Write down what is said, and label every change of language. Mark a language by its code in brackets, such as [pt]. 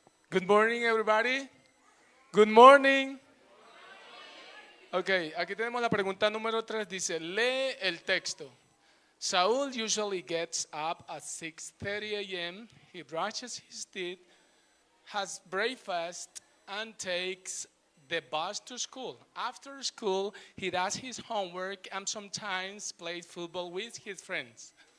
[en] Good morning, everybody. Good morning. [es] Ok, aquí tenemos la pregunta número 3. Dice, lee el texto. [en] Saul usually gets up at 6:30 a.m. He brushes his teeth, has breakfast, and takes the bus to school. After school, he does his homework and sometimes plays football with his friends.